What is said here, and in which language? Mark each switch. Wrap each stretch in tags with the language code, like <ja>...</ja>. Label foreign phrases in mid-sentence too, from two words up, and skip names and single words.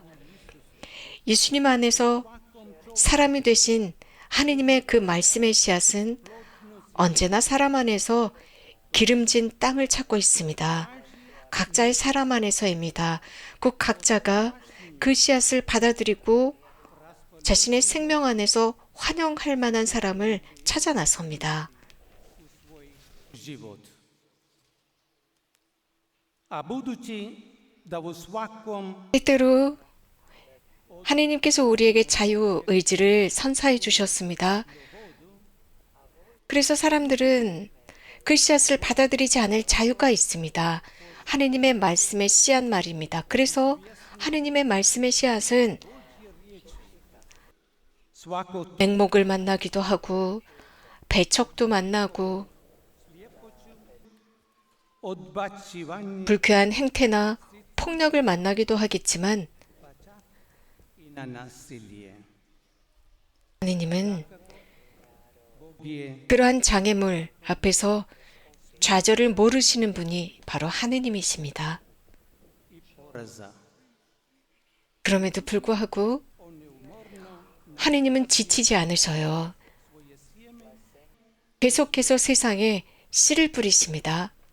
<ko>예수님 안에서 사람이 되신 하느님의 그 말씀의 씨앗은 언제나 사람 안에서 기름진 땅을 찾고 있습니다. 각자의 사람 안에서입니다. 그 각자가 그 씨앗을 받아들이고 자신의 생명 안에서 환영할 만한 사람을 찾아 나섭니다.</ko> <hr>život. A budući da u svakom</hr> <ko>때때로 하느님께서 우리에게 자유 의지를 선사해 주셨습니다. 그래서 사람들은 그 씨앗을 받아들이지 않을 자유가 있습니다. 하느님의 말씀의 씨앗 말입니다. 그래서 하느님의 말씀의 씨앗은</ko> <hr>svako</hr> <ko>맹목을 만나기도 하고 배척도 만나고</ko> <hr>odbacivanje</hr> <ko>불쾌한 행태나 폭력을 만나기도 하겠지만</ko> <hr>i na nasilje.</hr> <ko>하느님은</ko> <hr>Bog je</hr> <ko>그러한 장애물 앞에서 좌절을 모르시는 분이 바로 하느님이십니다.</ko> <hr>poraza.</hr> <ko>그럼에도 불구하고 하느님은 지치지 않으셔요. 계속해서 세상에 씨를 뿌리십니다.</ko>